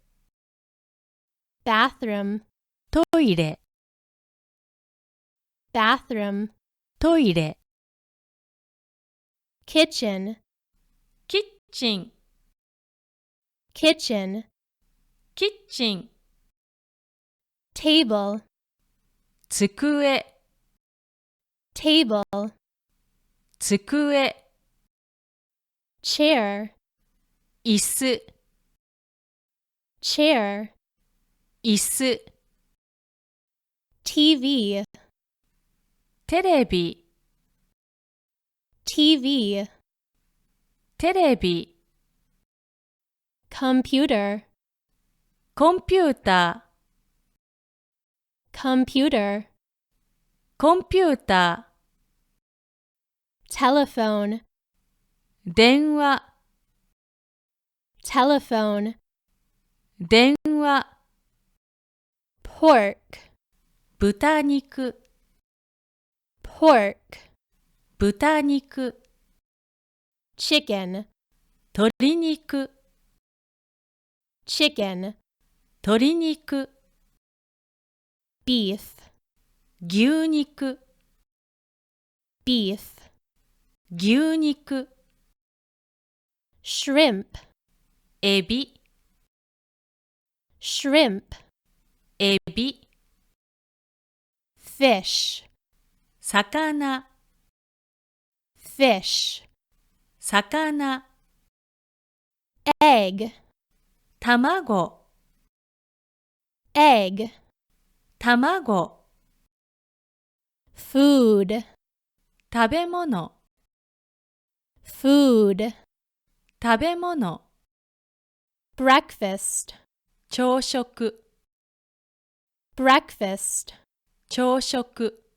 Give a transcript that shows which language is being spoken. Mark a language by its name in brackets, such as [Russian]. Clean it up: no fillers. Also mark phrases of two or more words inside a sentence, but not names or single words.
[English] bathroom, [Japanese] トイレ、 [English] bathroom, [Japanese] トイレ、 [English] kitchen, [Japanese] キッチン、 [English] kitchen, [Japanese] キッチン、 [English] table, [Japanese] 机、 [English] table, [Japanese] 机、 [English] chair, [Japanese] 椅子、 [English] chair, [Japanese] 椅子、 [English] TV, [Japanese] テレビ、 [English] TV, [Japanese] テレビ、 [English] computer, [Japanese] コンピュータ [English] computer, [Japanese] ー、コンピュータ [English] telephone, [Japanese] ー、電話、 [English] telephone, [Japanese] 電話、 [English] pork, [Japanese] 豚肉、 [English] pork, [Japanese] 豚肉、 [English] chicken, [Japanese] 鶏肉、 [English] chicken, [Japanese] 鶏肉、 [English] beef, [Japanese] 牛肉、 [English] beef, [Japanese] 牛肉、 [English] shrimp, [Japanese] エビ、 [English] shrimp, [Japanese] エビ、 [English] fish, [Japanese] 魚、 [English] fish, [Japanese] 魚、 [English] egg, [Japanese] 卵、 [English] egg, [Japanese] 卵、 [English] food, [Japanese] 食べ物、 [English] food, [Japanese] 食べ物、 [English] breakfast, [Japanese] 朝食、 [English] breakfast, [Japanese] 朝食、